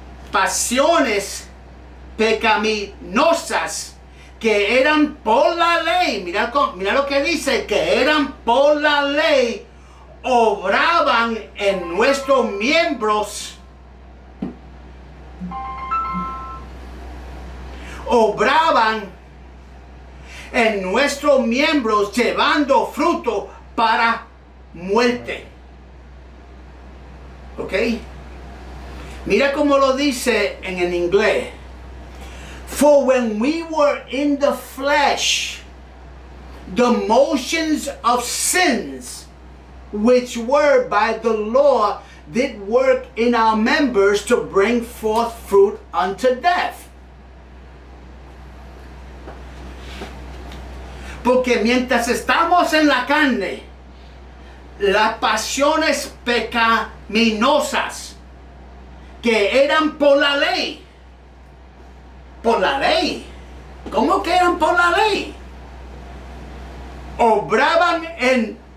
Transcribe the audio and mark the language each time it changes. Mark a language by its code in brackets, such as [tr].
[es] pasiones pecaminosas que eran por la ley, mira lo que dice, que eran por la ley, obraban en nuestros miembros, llevando fruto para muerte. ¿Ok? Mira cómo lo dice en el inglés. [en] For when we were in the flesh, the motions of sins, which were by the law, did work in our members to bring forth fruit unto death. [es] Porque mientras estamos en la carne, las pasiones pecaminosas que eran por la ley. Por la ley. ¿Cómo que eran por la ley? Obraban en